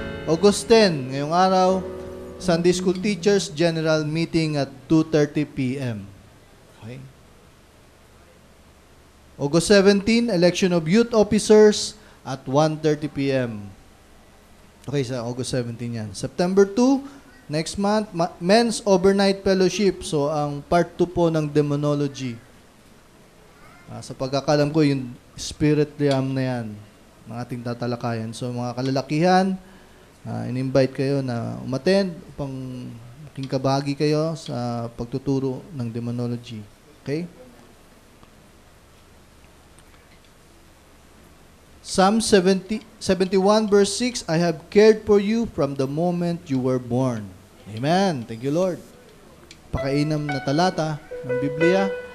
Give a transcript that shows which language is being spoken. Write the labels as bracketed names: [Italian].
[English] August 10, [Filipino] ngayong araw, [English] Sunday School Teachers General Meeting at 2:30 p.m. Okay. August 17, Election of Youth Officers at 1:30 p.m. Okay, sa August 17 yan. September 2, next month, Men's Overnight Fellowship. [Filipino] So, ang part 2 po ng Demonology. Sa pagkakalam ko, yung spirit realm na yan, ng ating tatalakayan. So, mga kalalakihan, in-invite kayo na umattend upang maging kabahagi kayo sa pagtuturo ng Demonology. [English] Okay? Psalm 71 verse 6, I have cared for you from the moment you were born. Amen. Thank you, Lord. [Filipino] Pakainam na talata ng Biblia.